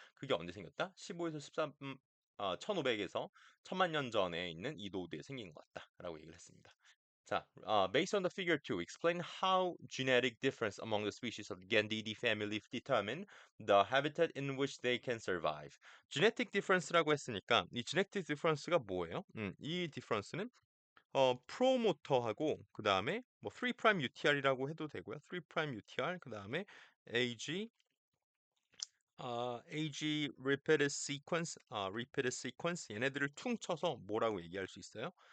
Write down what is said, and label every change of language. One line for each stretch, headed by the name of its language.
Korean: 그게 언제 생겼다? 15에서 13, 1500에서 1000만 년 전에 있는 이 노드에 생긴 것 같다라고 얘기를 했습니다.
English: 자, based on the figure 2, explain how genetic difference among the species of Gandidae family determine the habitat in which they can survive.
Korean: genetic difference라고 했으니까 이 genetic difference가 뭐예요? 이 difference는 프로모터하고 그 다음에 뭐 3' UTR이라고 해도 되고요. 3' UTR 그 다음에 AG AG repeated sequence 얘네들을 퉁쳐서 뭐라고 얘기할 수 있어요?